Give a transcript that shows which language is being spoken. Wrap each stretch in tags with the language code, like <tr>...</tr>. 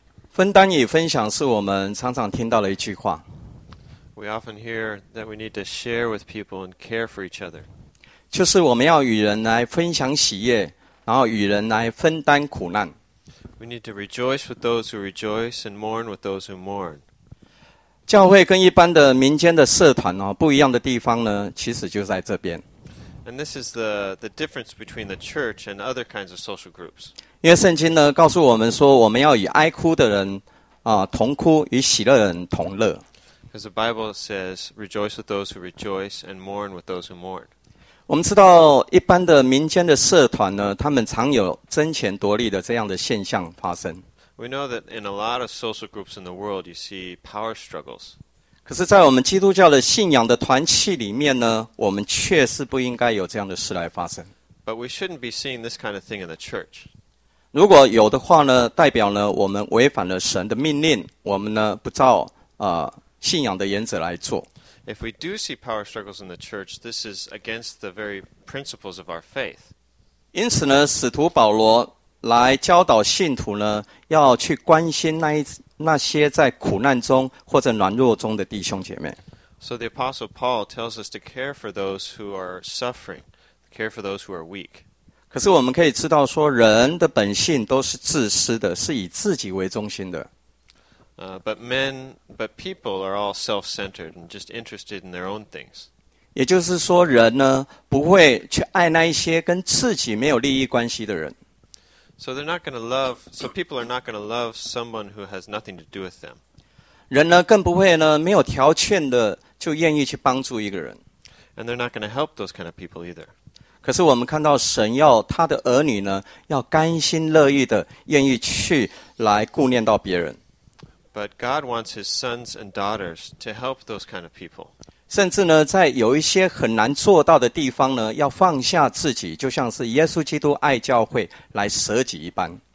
<zh>分担与分享是我们常常听到的一句话。</zh> <en>We often hear that we need to share with people and care for each other.</en> <zh>就是我们要与人来分享喜悦，然后与人来分担苦难。</zh> <en>We need to rejoice with those who rejoice and mourn with those who mourn.</en> <zh>教会跟一般的民间的社团哦，不一样的地方呢，其实就在这边。</zh> <en>And this is the difference between the church and other kinds of social groups.</en> <zh>因为圣经呢，告诉我们说，我们要与哀哭的人啊同哭，与喜乐人同乐。</zh> <en>Because the Bible says, rejoice with those who rejoice and mourn with those who mourn.</en> <zh>我们知道一般的民间的社团呢，他们常有争权夺利的这样的现象发生。</zh> <en>We know that in a lot of social groups in the world, you see power struggles.</en> <zh>可是在我们基督教的信仰的团契里面呢，我们确实不应该有这样的事来发生。</zh> <en>But we shouldn't be seeing this kind of thing in the church.</en> <zh>如果有的话呢，代表呢，我们违反了神的命令，我们呢，不照信仰的原则来做。</zh> <en>If we do see power struggles in the church, this is against the very principles of our faith.</en> <zh>因此呢，使徒保罗来教导信徒呢，要去关心那些在苦难中或者软弱中的弟兄姐妹。</zh> <en>So the Apostle Paul tells us to care for those who are suffering, care for those who are weak.</en> <zh>可是我们可以知道说，人的本性都是自私的，是以自己为中心的。</zh> <en>But people are all self-centered and just interested in their own things.</en> <zh>也就是说，人呢不会去爱那一些跟自己没有利益关系的人。</zh> <en>So people are not going to love someone who has nothing to do with them.</en> <zh>人呢更不会呢没有条件的就愿意去帮助一个人。</zh> <en>And they're not going to help those kind of people either.</en> <zh>可是我们看到神要他的儿女呢要甘心乐意的愿意去来顾念到别人。</zh> <en>But God wants his sons and daughters to help those kind of people.</en> <zh>甚至呢在有一些很难做到的地方呢要放下自己就像是耶稣基督爱教会来舍己一般。</zh>